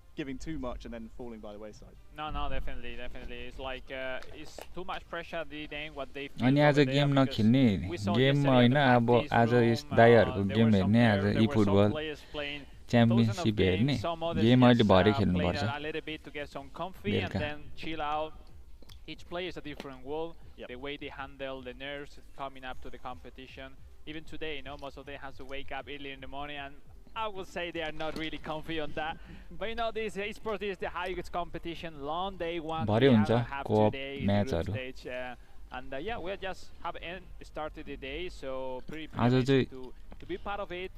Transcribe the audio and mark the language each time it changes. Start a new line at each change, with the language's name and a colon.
English: giving too much and then falling by the wayside. No, definitely. It's like it's too much pressure the day what they feel.
Nepali: अनि आज game नखेल्ने गेममा हैन अब आज यस दाइहरुको game हेर्ने आज eFootball च्याम्पियनशिप हेर्ने गेम अहिले भरे खेल्नु पर्छ
English: Each player is a different world. The way they handle the nerves coming up to the competition. Even today, most of them have to wake up early in the morning, and I would say they are not really comfy on that. But this esports is the highest competition, long day one. Have 2 days group stage, and we just have started the day, so pretty privileged to be part of it.